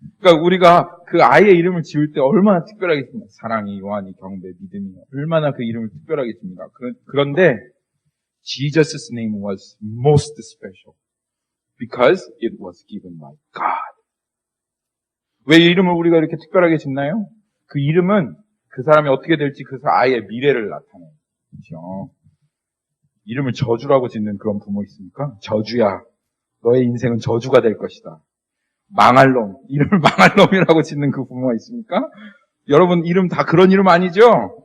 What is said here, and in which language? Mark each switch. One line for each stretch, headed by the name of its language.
Korean: 그러니까 우리가 그 아이의 이름을 지을 때 얼마나 특별하게 씁니다. 사랑이, 요한이, 경배, 믿음이. 얼마나 그 이름을 특별하게 씁니다.
English: 그런데 Jesus' name was most special because it was given by God.
Korean: 왜 이 이름을 우리가 이렇게 특별하게 짓나요? 그 이름은 그 사람이 어떻게 될지 그 아이의 미래를 나타내요. 그렇죠? 이름을 저주라고 짓는 그런 부모 있습니까? 저주야. 너의 인생은 저주가 될 것이다. 망할 놈. 이름을 망할 놈이라고 짓는 그 부모가 있습니까? 여러분 이름 다 그런 이름 아니죠?